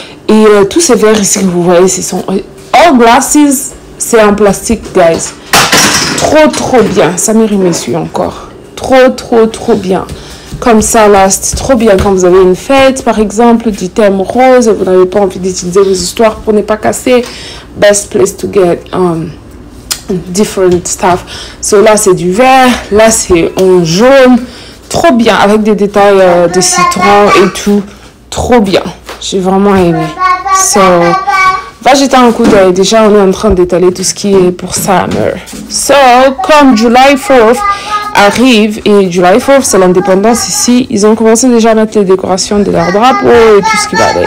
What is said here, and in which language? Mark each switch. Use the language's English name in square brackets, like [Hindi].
[French] Et tous ces verres ici que vous voyez, ce sont... [English] All glasses, [French] c'est en plastique, guys. Trop bien. Samir, il me suit encore. Trop bien. Comme ça, là, c'est trop bien quand vous avez une fête, par exemple, du thème rose, et vous n'avez pas envie d'utiliser vos histoires pour ne pas casser. [English] Best place to get different stuff. [French] So là, c'est du vert. Là, c'est en jaune. Trop bien, avec des détails de citron et tout. Trop bien. J'ai vraiment aimé. So, va jeter un coup d'œil. Déjà, on est en train d'étaler tout ce qui est pour Summer. So, comme July 4th arrive, et July 4th, c'est l'indépendance ici, ils ont commencé déjà à mettre les décorations de leur drapeau et tout ce qui va avec.